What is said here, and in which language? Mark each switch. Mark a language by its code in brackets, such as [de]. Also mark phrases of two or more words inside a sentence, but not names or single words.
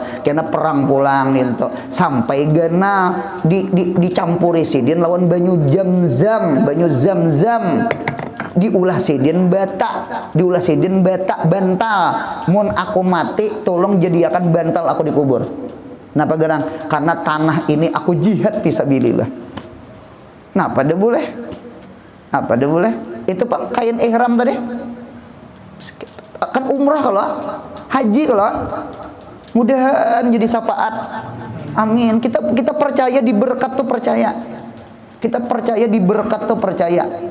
[bjn] Karena perang pulang itu sampai gena dicampuri sidin lawan banyu zam-zam, diulah sidin bata, bantal. [id] Mun aku mati tolong jadikan bantal aku dikubur. Kenapa gerang? Karena tanah ini aku jihad fisabilillah. Kenapa dia boleh? Apa dia boleh? Itu Pak kain ihram tadi. Kan umrah kalau, haji kalau. Mudahan jadi syafaat. Amin. Kita percaya di berkat tuh percaya. Kita percaya di berkat tuh percaya.